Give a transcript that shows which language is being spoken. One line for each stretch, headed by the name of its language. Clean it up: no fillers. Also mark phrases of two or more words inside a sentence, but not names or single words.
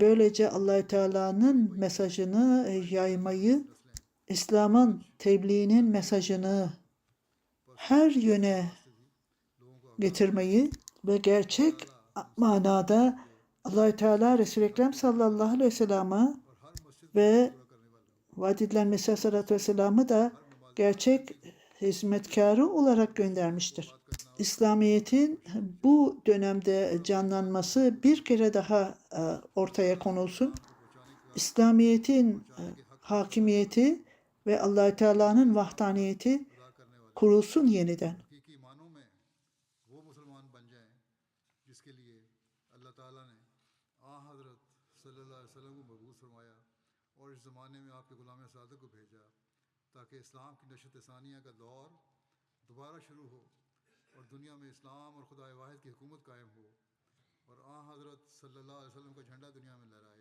Turkish: böylece Allah Teala'nın mesajını yaymayı, İslam'ın tebliğinin mesajını her yöne getirmeyi ve gerçek manada Allah Teala Resul-i Ekrem
Arabic: صلى الله عليه وسلم'e
Turkish: ve vaad edilen Mesih
Arabic: عليه الصلاة والسلام'ı
Turkish: da gerçek hizmetkarı olarak göndermiştir. İslamiyet'in bu dönemde canlanması bir kere daha ortaya konulsun. İslamiyet'in hakimiyeti ve Allah Teala'nın vahdaniyeti kurulsun yeniden.
Urdu: اور اس زمانے میں آپ کے غلام صادق کو بھیجا تاکہ اسلام کی نشأت ثانیہ کا دور دوبارہ شروع ہو اور دنیا میں اسلام اور خدا واحد کی حکومت قائم ہو اور حضرت
Arabic: صلى الله عليه وسلم
Urdu: کا جھنڈا دنیا میں لہرائے.